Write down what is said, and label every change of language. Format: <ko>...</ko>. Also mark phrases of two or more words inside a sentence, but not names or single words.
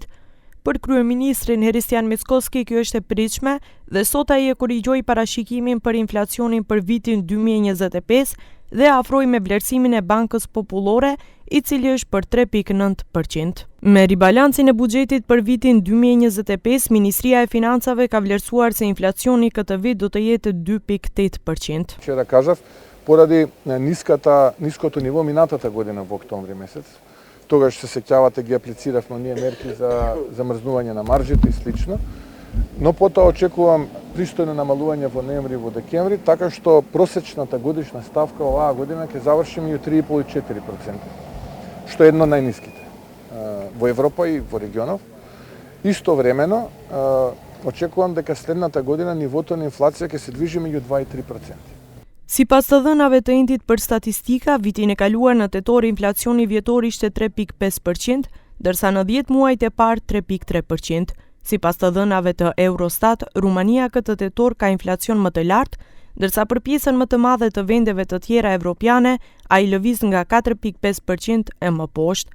<sq>Për kryeministrin Hristijan Mickoski kjo është e pritshme dhe sot ai e korrigjoi parashikimin për inflacionin për vitin 2025 dhe afroi me vlerësimin e Bankës Popullore, i cili është për 3.9%. Me ribalancin e buxhetit për vitin 2025, Ministria e Financave ka vlerësuar se inflacioni këtë vit do të jetë 2.8%.</sq> <mk>Вчера кажав, поради ниското ниво минатата година во октомври месец, тогаш се сеќавате ги аплициравме ние мерки за замрзнување на маржите и слично, но потоа очекувам пристојно намалување во ноември и во декември, така што просечната годишна ставка оваа година ќе заврши меѓу 3,5 и 4%, што е едно од најниските во Европа и во регионов. Истовремено очекувам дека следната година нивото на инфлација ќе се движи меѓу 2 и 3%.</mk> <sq>Sipas të dhënave të Indit për statistika, vitin e kaluar në tetor inflacioni vjetor ishte 3.5%, ndërsa në 10 muajt e parë 3.3%. Sipas të dhënave të Eurostat, Rumania këtë tetor ka inflacion më të lartë, ndërsa për pjesën më të madhe të vendeve të tjera evropiane, ai lëviz nga 4.5% e më poshtë.</sq>